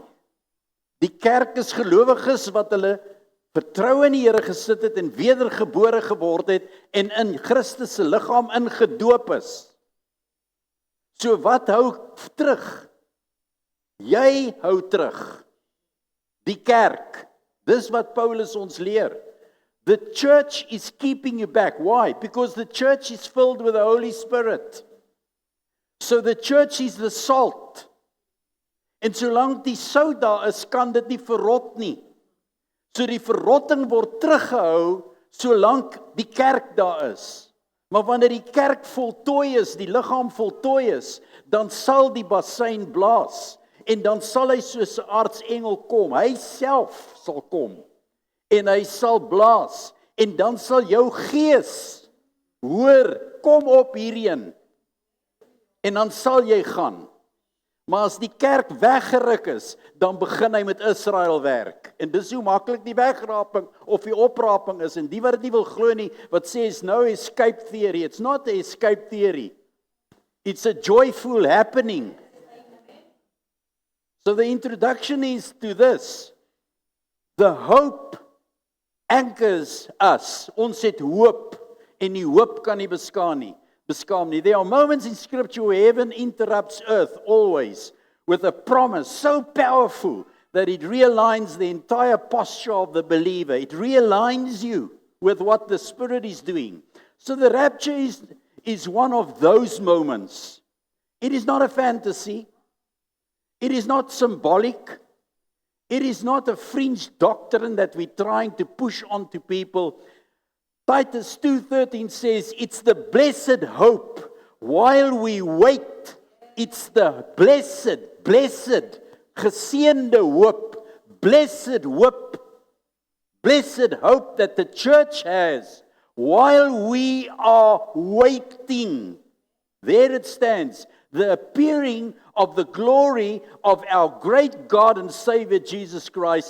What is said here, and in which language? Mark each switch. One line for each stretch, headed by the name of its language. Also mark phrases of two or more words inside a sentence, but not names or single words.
Afrikaans: Die kerk is gelowiges wat hulle vertroue in die Here gesit het en wedergebore geword het en in Christus se liggaam ingedoop is. So wat hou terug? Jy hou terug. Die kerk. Dis wat Paulus ons leer.
English: The church is keeping you back. Why? Because the church is filled with the Holy Spirit. So the church is the salt.
Afrikaans: En solank die sout daar is, kan dit nie verrot nie. So die verrotting word teruggehou solank die kerk daar is. Maar wanneer die kerk voltooi is, die liggaam voltooi is, dan sal die bassein blaas. En dan sal hy soos 'n aartsengel kom. Hy self sal kom. En hy sal blaas, en dan sal jou gees hoor, kom op hierheen, en dan sal jy gaan. Maar as die kerk weggeruk is, dan begin hy met Israel werk. En dis hoe maklik die wegraping of die opraping is. En die wat dit nie wil glo nie, wat sê is
English: no escape theory. It's not an escape theory. It's a joyful happening. So the introduction is to this. The hope anchors us.
Afrikaans: Ons het hoop en die hoop kan nie beskaam nie.
English: There are moments in scripture where heaven interrupts earth always with a promise so powerful that it realigns the entire posture of the believer. It realigns you with what the Spirit is doing. So the rapture is one of those moments. It is not a fantasy. It is not symbolic. It is not a fringe doctrine that we're trying to push onto people. Titus 2:13 says, it's the blessed hope while we wait. It's the blessed,
Afrikaans: geseënde hoop,
English: blessed hope that the church has while we are waiting. There it stands. The appearing of the glory of our great God and Savior Jesus Christ.